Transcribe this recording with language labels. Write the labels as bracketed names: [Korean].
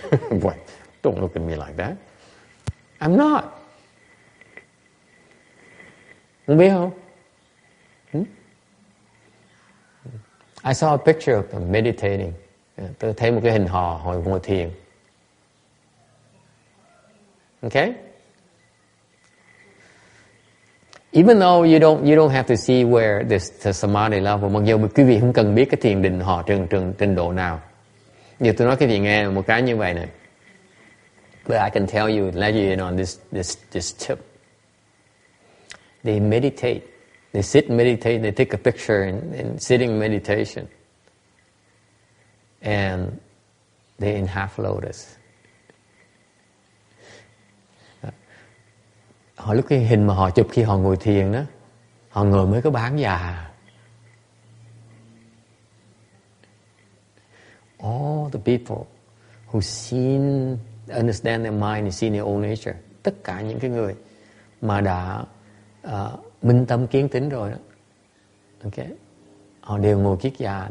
[English] Wait, don't look at me like that. I'm not. [Vietnamese] Không biết không? [English] I saw a picture of them meditating. [Vietnamese] Tôi thấy một cái hình họ ngồi thiền. [English] Okay? Even though you don't have to see where the samadhi level, [Vietnamese] mặc dù quý vị không cần biết cái thiền định họ trình độ nào. Giờ tôi nói quý vị nghe một cái như vậy này. [English] But I can tell you, let you in on this tip. They meditate. They sit and meditate. They take a picture in sitting meditation. And they're in half lotus. [Vietnamese] Họ lúc cái hình mà họ chụp khi họ ngồi thiền đó, họ ngồi mới có bán già. [English] All the people who understand their mind and seen their own nature, [Vietnamese] tất cả những cái người mà đã minh tâm kiến tính rồi đó, okay, họ đều ngồi kiết già.